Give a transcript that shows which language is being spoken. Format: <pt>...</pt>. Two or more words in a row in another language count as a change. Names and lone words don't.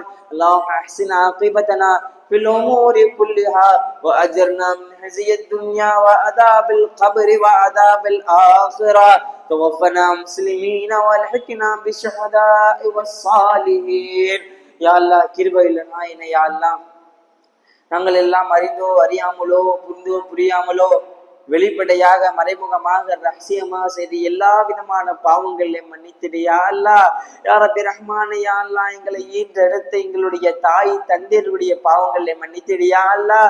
<ar>اللهم احسن عاقبتنا في الأمور كلها وأجرنا من خزي الدنيا وعذاب القبر وعذاب الآخرة. توفنا مسلمين والحقنا بالشهداء والصالحين. يا الله</ar> <ta>கிருபையுள்ள நாயனே,</ta> <ar>يا الله</ar> <ta>நாங்கள் எல்லாம் அறிந்தோ அறியாமலோ புரிந்தோ புரியாமலோ வெளிப்படையாக மறைமுகமாக ரகசியமாக செய்து எல்லா விதமான பாவங்களையும் மன்னித்திடு</ta> <ar>يا الله. يا ربي رحمان، يا الله</ar> <ta>எங்களை ஈன்றெடுத்த எங்களுடைய தாய் தந்தையருடைய பாவங்களை மன்னித்திடு</ta> <ar>يا الله.</ar>